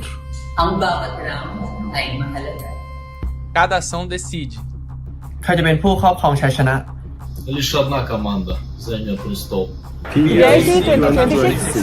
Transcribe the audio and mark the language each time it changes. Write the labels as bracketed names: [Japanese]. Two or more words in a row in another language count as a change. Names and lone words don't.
[Filipino] Ang bawat round ay mahalaga. [Portuguese] Cada ação decide. [Thai] ใครจะเป็นผู้ครอบครองชัยชนะ [Russian] Лишь одна команда займет престол. PBIC2026.